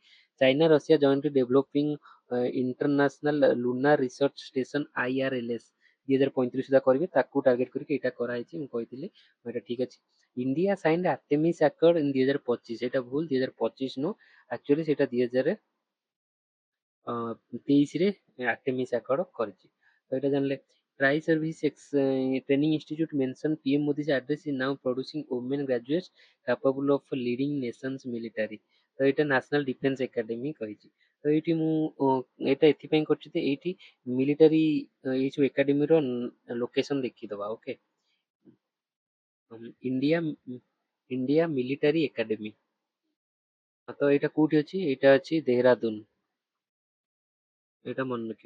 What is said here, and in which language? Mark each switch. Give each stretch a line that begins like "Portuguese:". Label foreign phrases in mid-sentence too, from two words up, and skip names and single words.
English: China Russia jointly developing International Lunar Research Station IRLS
Odia: 2035 ସୁଦ୍ଧା କରିବେ, ତାକୁ ଟାର୍ଗେଟ କରିକି ଏଇଟା କରାହେଇଛି, ମୁଁ କହିଥିଲି, ଏଇଟା ଠିକ୍ ଅଛି।
English: India signed Artemis Accord in
Odia: 2025, ଏଇଟା ଭୁଲ, 2025 ନୁହଁ, ଆକ୍ଚୁଆଲି ସେଇଟା 23ରେ ଆର୍ଟେମିସ୍ ଆକର୍ଡ କରିଛି। ତ ଏଇଟା ଜାଣିଲେ।
English: Tri Service Training Institute mention PM Modi address is now producing women graduates capable of leading nations military।
Odia: ତ ଏଇଟା ନ୍ୟାସନାଲ ଡିଫେନ୍ସ ଏକାଡେମୀ କହିଛି। ତ ଏଇଠି ମୁଁ ଏଇଟା ଏଥିପାଇଁ କରିଛି ଯେ ଏଇଠି ମିଲିଟାରୀ ଏଇ ସବୁ ଏକାଡେମୀର ଲୋକେସନ ଦେଖିଦବା। ଓକେ, ଇଣ୍ଡିଆ ଇଣ୍ଡିଆ ମିଲିଟାରୀ ଏକାଡେମୀ। ତ ଏଇଟା କୋଉଠି ଅଛି? ଏଇଟା ଅଛି ଦେହରାଦୁନ, ଏଇଟା ମନେ ରଖିବେ।